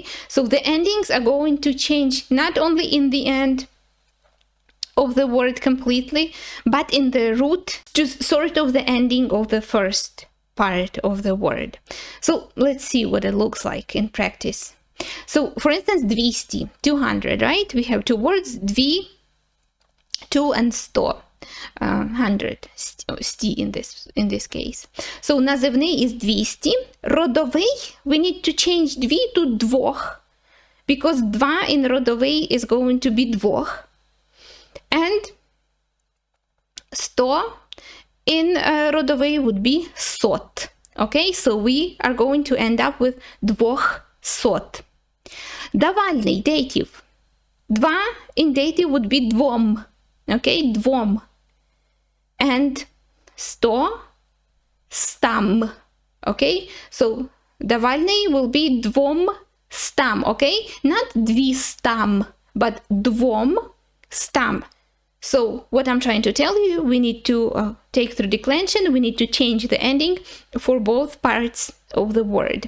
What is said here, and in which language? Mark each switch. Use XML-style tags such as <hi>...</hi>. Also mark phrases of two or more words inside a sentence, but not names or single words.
<en>So the endings are going to change not only in the end of the word completely, but in the root, just sort of the ending of the first part of the word. So let's see what it looks like in practice. So for instance, двісті, 200, right? We have two words, дві, two, and 100, 100, сті in this case. So називний is двісті. Родовий, we need to change дві to двох, because два in родовий is going to be двох. And 100 in родовий would be сот. Okay, so we are going to end up with двохсот. Давальний, dative. Два in dative would be двом. Okay, двом. And 100, стам. Okay, so давальний will be</en> <uk>двом стам.</uk> <en>Okay, not двістам, but</en> <uk>двом стам.</uk> <en>So what I'm trying to tell you, we need to take through declension, we need to change the ending for both parts of the word.</en>